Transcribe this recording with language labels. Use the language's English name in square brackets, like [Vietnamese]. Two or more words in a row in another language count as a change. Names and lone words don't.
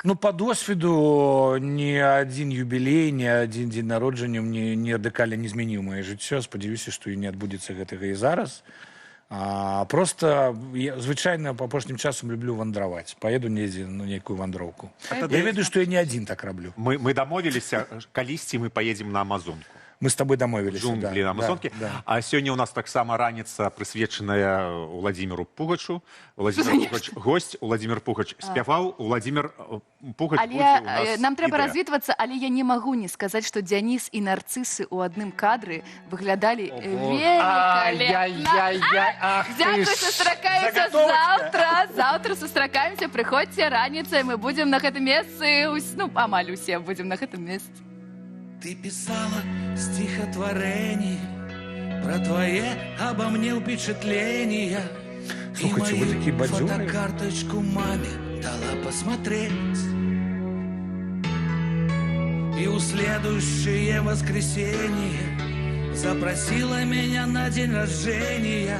[Belarusian] Ну, по досвіду ні адзін юбілей, ні адзін дзень народжання мне не радыкальна не змяніў маё жыццё. Спадзяюся, што і не адбудзецца гэтага і зараз. Просто я звычайна па апошнім часам люблю вандраваць. Паеду недзе на нейкую вандроўку. Я ведаю, што я не адзін так раблю. Мы дамовіліся, калісьці мы поедем на Амазонку. [Russian] Мы с тобой домовились. Джунгли на Амазонке. Да. А сегодня у нас [Belarusian] таксама раніца, прысвечаная Владимиру Пугачу. Владимир Пугач гость, Владимир Пугач спяваў, Владимир Пугач будзе у нас. Нам трэба відэа. развітвацца, але я не магу не сказаць, што Дзяніс і нарцысы ў адным кадры выглядалі великолепно. Дзякуй, сустракаемся заўтра. Заўтра сустракаемся, прыходзьце раніцай, мы будзем на гэтым месцы, ну, амаль усе будзем на гэтым месцы. [Russian] Ты писала стихотворение про твои обо мне впечатления. Слушайте, вы такие бадьёры. Фотокарточку маме дала посмотреть. И у следующее воскресенье запросила меня на день рождения.